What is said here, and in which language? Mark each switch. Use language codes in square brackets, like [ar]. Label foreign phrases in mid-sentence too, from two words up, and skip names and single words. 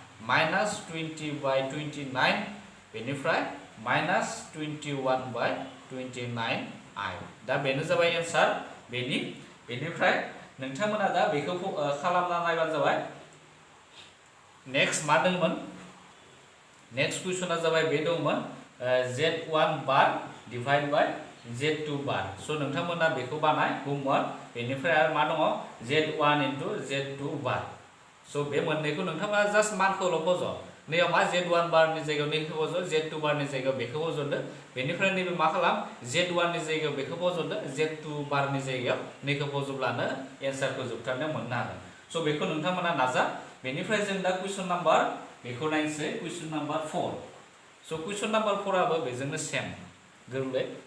[brx] -20/29 बेनिफ्राय -21/29i दा बेनो जाबाय एन्सार बेनिफ्राय नोंथांमोना दा बेखौ खालामना नायबानो जाबाय नेक्स्ट मा दंमोन नेक्स्ट कुइसना जाबाय बे दंमोन [en] z1 bar divide by z2 bar [brx] स' नोंथांमोना बेखौ बानाय होमवर्क बेनिफ्राय आरो मा दङ [en] z1 into z2 bar [brx] स' बे मोननैखौ नोंथांमोना जास्ट मानखौल' फज' नैयाव मा z1 बारनि जायगायाव नैखौ फज' z2 बारनि जायगायाव बेखौ फज'दो बेनिफ्राय नैबे मा खालाम z1 नि जायगायाव बेखौ फज'दो z2 बारनि जायगायाव नैखौ फज'ब्लानो एन्सारखौ जोबथारनायाव मोननो हागोन स' बेखौ नोंथांमोना नाजा बेनिफ्राय जों दा [en] question number [brx] बेखौ नायनोसै [en] question number 4 [brx] स' [en] question number 4 [brx] आबो बेजोंनो सेम गोरलै